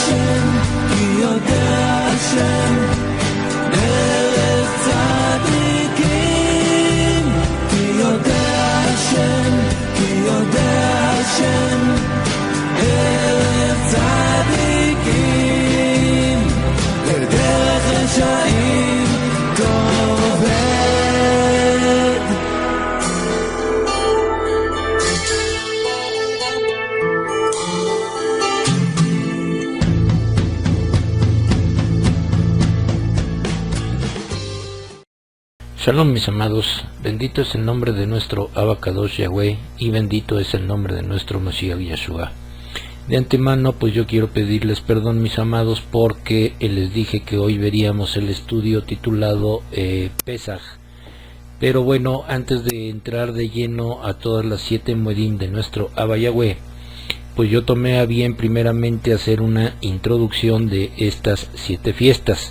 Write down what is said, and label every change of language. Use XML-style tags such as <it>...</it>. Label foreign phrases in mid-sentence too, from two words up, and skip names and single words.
<he>השם דרך צדיקים כי יודע השם דרך צדיקים ודרך רשעים תאבד</he> <es>Shalom mis amados, bendito es el nombre de nuestro</es> <he>אבא קדוש</he> <es>Yahweh y bendito es el nombre de nuestro Mashiach Yeshua. De antemano pues yo quiero pedirles perdón mis amados porque les dije que hoy veríamos el estudio titulado Pesaj. Pero bueno, antes de entrar de lleno a todas las 7 moedim de nuestro Abba Yahweh, pues yo tomé a bien primeramente hacer una introducción de estas 7 fiestas.</es>